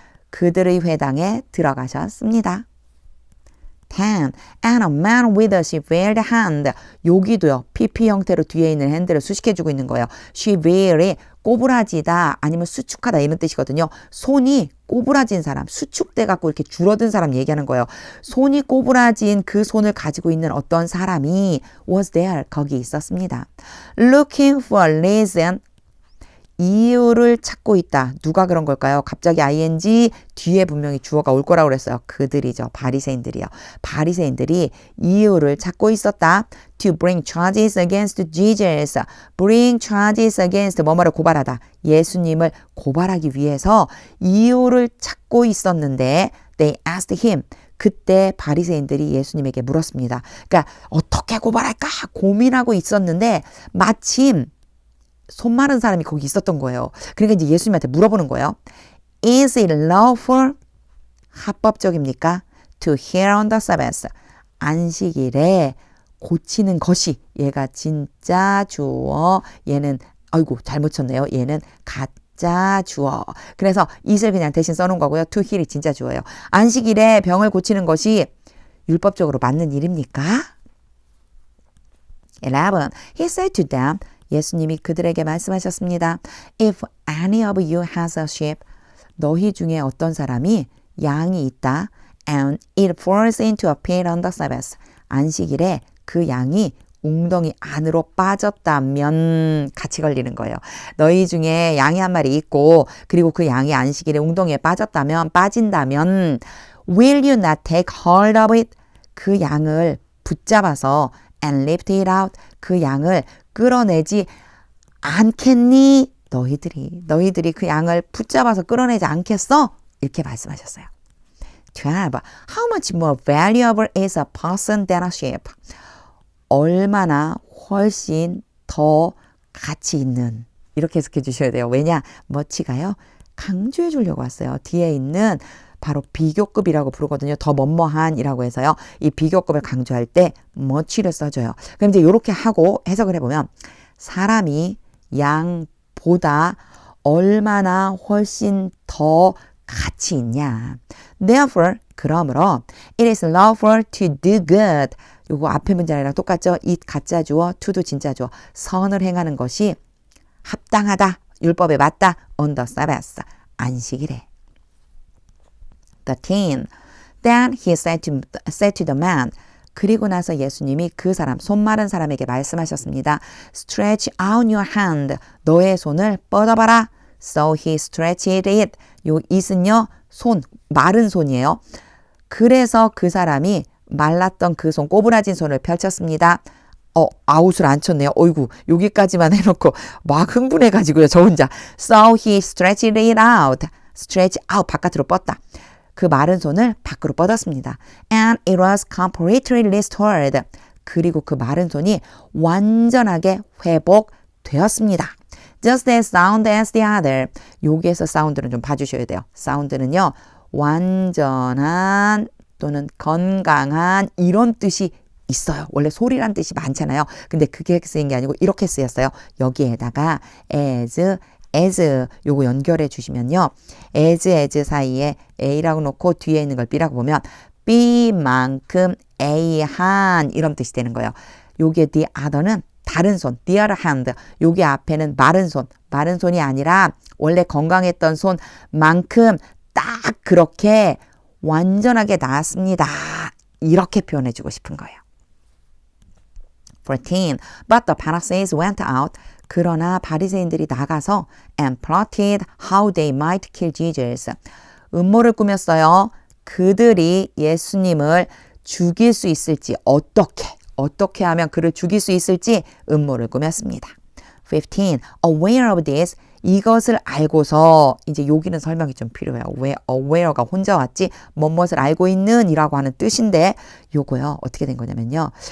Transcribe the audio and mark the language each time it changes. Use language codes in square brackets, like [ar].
[ko] 그들의 회당에 들어가셨습니다. 10. [en] And a man with a severed hand. [ko] 여기도요. PP 형태로 뒤에 있는 핸들을 수식해주고 있는 거예요. severe이 꼬부라지다 아니면 수축하다 이런 뜻이거든요. 손이 꼬부라진 사람, 수축돼 갖고 이렇게 줄어든 사람 얘기하는 거예요. 손이 꼬부라진 그 손을 가지고 있는 어떤 사람이 [en] was there, [ko] 거기 있었습니다. [en] Looking for a reason. [ko] 이유를 찾고 있다. 누가 그런 걸까요? 갑자기 ing 뒤에 분명히 주어가 올 거라고 그랬어요. 그들이죠. 바리새인들이요. 바리새인들이 이유를 찾고 있었다. [en] To bring charges against Jesus. Bring charges against [ko] 뭐뭐를 고발하다. 예수님을 고발하기 위해서 이유를 찾고 있었는데 [en] they asked him. [ko] 그때 바리새인들이 예수님에게 물었습니다. 그러니까 어떻게 고발할까 고민하고 있었는데 마침 손 마른 사람이 거기 있었던 거예요. 그러니까 이제 예수님한테 물어보는 거예요. [en] Is it lawful? [ko] 합법적입니까? [en] To heal on the Sabbath. [ko] 안식일에 고치는 것이 얘가 진짜 주어 얘는 아이고 잘못 쳤네요. 얘는 가짜 주어. 그래서 it을 그냥 대신 써놓은 거고요. To heal이 진짜 주어예요. 안식일에 병을 고치는 것이 율법적으로 맞는 일입니까? 11. [en] He said to them [ko] 예수님이 그들에게 말씀하셨습니다. [en] If any of you has a sheep, [ko] 너희 중에 어떤 사람이 양이 있다, [en] and it falls into a pit on the Sabbath, [ko] 안식일에 그 양이 웅덩이 안으로 빠졌다면 같이 걸리는 거예요. 너희 중에 양이 한 마리 있고 그리고 그 양이 안식일에 웅덩이에 빠진다면 [en] will you not take hold of it? [ko] 그 양을 붙잡아서 [en] and lift it out. [ko] 그 양을 끌어내지 않겠니? 너희들이 그 양을 붙잡아서 끌어내지 않겠어? 이렇게 말씀하셨어요. 12. [en] How much more valuable is a person than a sheep? [ko] 얼마나 훨씬 더 가치 있는 이렇게 해석해 주셔야 돼요. 왜냐? much가요. 강조해 주려고 왔어요. 뒤에 있는 바로 비교급이라고 부르거든요. 더 뭐뭐한이라고 해서요. 이 비교급을 강조할 때 much를 써줘요. 그럼 이제 이렇게 하고 해석을 해보면 사람이 양보다 얼마나 훨씬 더 가치 있냐. [en] Therefore, [ko] 그러므로 [en] it is lawful to do good. [ko] 요거 앞에 문장이랑 똑같죠? it 가짜 주어, to도 진짜 주어. 선을 행하는 것이 합당하다. 율법에 맞다. [en] on the Sabbath. [ko] 안식일에. [en] 13. Then he said to the man. [ko] 그리고 나서 예수님이 그 사람, 손 마른 사람에게 말씀하셨습니다. [en] Stretch out your hand. [ko] 너의 손을 뻗어봐라. [en] So he stretched it. [ko] 요 it은요, 손, 마른 손이에요. 그래서 그 사람이 말랐던 그 손, 꼬부라진 손을 펼쳤습니다. 아웃을 안 쳤네요. 어이구, 여기까지만 해놓고 막 흥분해가지고요, 저 혼자. [en] So he stretched it out. stretch out, [ko] 바깥으로 뻗다. 그 마른 손을 밖으로 뻗었습니다. [en] And it was completely restored. [ko] 그리고 그 마른 손이 완전하게 회복되었습니다. [en] Just as sound as the other. [ko] 여기에서 사운드는 좀 봐주셔야 돼요. 사운드는요, 완전한 또는 건강한 이런 뜻이 있어요. 원래 소리란 뜻이 많잖아요. 근데 그게 쓰인 게 아니고 이렇게 쓰였어요. 여기에다가 as 요거 연결해 주시면요. as 사이에 a라고 놓고 뒤에 있는 걸 b라고 보면 b만큼 a한 이런 뜻이 되는 거예요. 요게 the other는 다른 손, the other hand. 요게 앞에는 마른 손이 아니라 원래 건강했던 손만큼 딱 그렇게 완전하게 나았습니다. 이렇게 표현해 주고 싶은 거예요. 14. [en] But the Pharisees went out. [ko] 그러나 바리새인들이 나가서 [en] and plotted how they might kill Jesus. [ko] 음모를 꾸몄어요. 그들이 예수님을 죽일 수 있을지 어떻게 하면 그를 죽일 수 있을지 음모를 꾸몄습니다. [en] 15. Aware of this. [ko] 이것을 알고서 이제 여기는 설명이 좀 필요해요. 왜 aware가 혼자 왔지? 무엇을 알고 있는 이라고 하는 뜻인데 요거요. 어떻게 된 거냐면요.